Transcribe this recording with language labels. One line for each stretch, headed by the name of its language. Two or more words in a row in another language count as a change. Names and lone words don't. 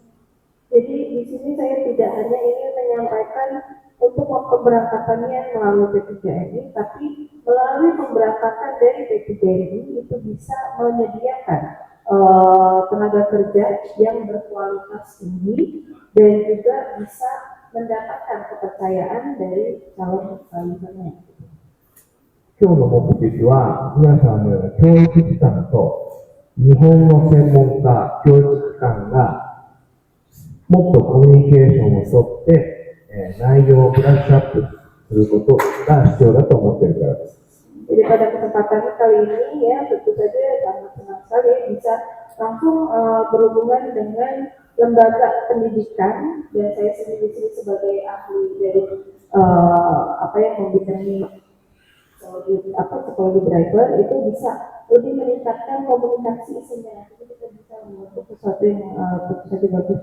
Indonesian: Jadi di sini saya tidak hanya ingin menyampaikan untuk pemberangkatannya melalui P3MI, tapi melalui pemberangkatan dari yaitu BNI, itu bisa menyediakan tenaga kerja yang berkualitas tinggi dan juga bisa mendapatkan kepercayaan dari calon usernya.
Japanese: 今日の目的は、皆さんのような教育機関と日本の専門家、教育機関がもっとコミュニケーションをとって、内容をブラッシュアップすることが必要だと思っているからです。
Indonesian: Jadi pada kesempatan kali ini ya tentu saja sangat senang sekali bisa langsung berhubungan dengan lembaga pendidikan dan saya sendiri di sini sebagai ahli dari apa yang membidangi psikologi driver itu bisa lebih meningkatkan komunikasi sehingga nanti kita bisa membentuk sesuatu yang tentu saja bagus.